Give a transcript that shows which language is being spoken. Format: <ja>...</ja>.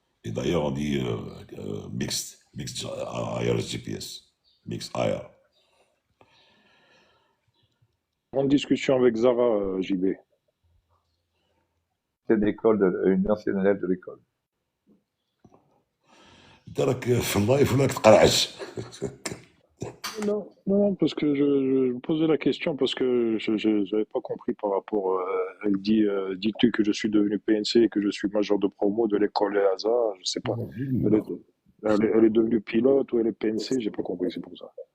<fr>Et d'ailleurs, on dit mixed IR GPS. Mixed IR. Grande discussion avec Zara, JB. C'est une ancienne élève de l'école.</fr> <ar>تراك في اللايف ولا تقرعش.</ar> <fr>Non, parce que je me posais la question parce que je n'avais pas compris par rapport. Elle dit, dis-tu que je suis devenu PNC et que je suis major de promo de l'école EASA, je sais pas. Elle est devenue pilote ou elle est PNC, j'ai pas compris, c'est pour ça.</fr>